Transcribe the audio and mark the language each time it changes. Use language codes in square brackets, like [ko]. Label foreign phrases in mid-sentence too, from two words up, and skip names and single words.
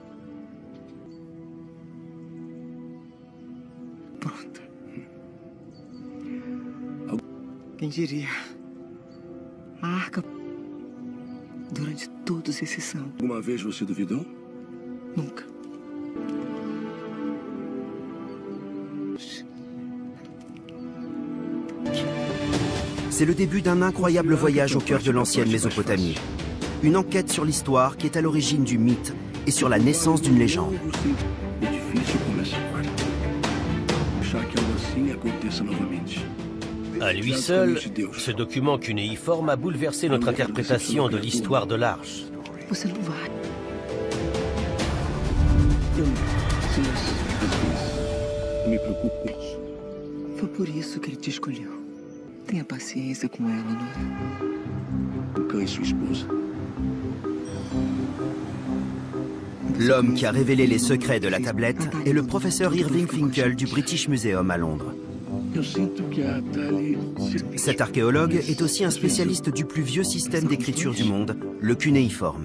[pt] Pronta. Quem diria? A arca durante todos esses anos. Alguma vez você duvidou? Nunca. [fr] C'est le début d'un incroyable voyage au cœur de l'ancienne Mésopotamie. Une enquête sur l'histoire qui est à l'origine du mythe et sur la naissance d'une légende. À lui seul, ce document cunéiforme a bouleversé notre interprétation de l'histoire de l'Arche. [pt] Você não vai. Me preocupo. Foi por isso que ele te escolheu. Tenha paciência com ela, não é? Cã e sua esposa. [fr] L'homme qui a révélé les secrets de la tablette est le professeur Irving Finkel du British Museum à Londres. Cet archéologue est aussi un spécialiste du plus vieux système d'écriture du monde, le cunéiforme.